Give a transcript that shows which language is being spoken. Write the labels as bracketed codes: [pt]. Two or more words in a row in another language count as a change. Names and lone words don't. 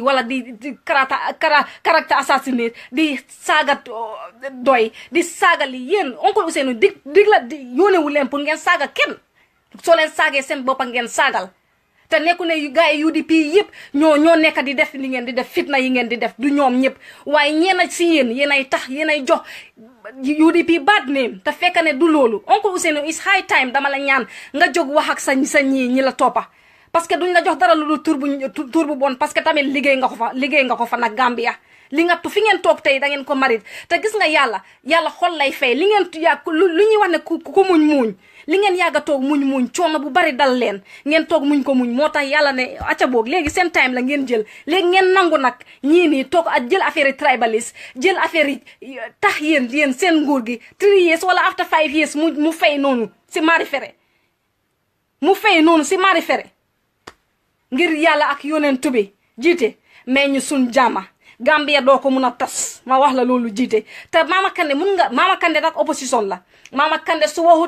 [wo] wala di [fr] caractère assassiné [wo] di saaga doy di saaga li yéen oncle Ousseynou dig la yóonewu leen pour ngeen saaga kenn soo leen saagee seen boppa ngeen saagal te nekku ne gars yi UDP yëpp ñoo nekk di def li ngeen di def fitna yi ngeen di def du ñoom ñëpp waaye ñeena si yéen ay tax yéen ay jox UDP [en] bad name [wo] te fekk ne du loolu oncle Ousseynou [en] is high time [wo] dama la ñaan nga jóg wax ak sa ñi la toppa [fr] parce que [wo] duñ la jox dara lu dul tur bu bon [fr] parce que [wo] tamit liggéey nga ko fa nag Gambia li nga fi ngeen toog tey da ngeen ko marit te gis nga yàlla xol lay fay li ngeen lu ñuy wax ne ku muñ li ngeen yàgga toog muñ coono bu bari dal leen ngeen toog muñ ko muñ moo tax yàlla ne acca boog léegi seen time la ngeen jël léegi ngeen nangu nag ñii nii toog ak jël affaire yi tribaliste jël affaire yi tax yéen seen nguur gi [en] 3 years [wo] wala [en] after 5 years [wo] mu fay noonu si mari fere ngir yàlla ak yonent bi jiite mais ñu sun jàmma Gambia doo ko mun a tas ma wax la loolu jiite te Mama Kandeh nag opposition la Mama Kandeh su waxut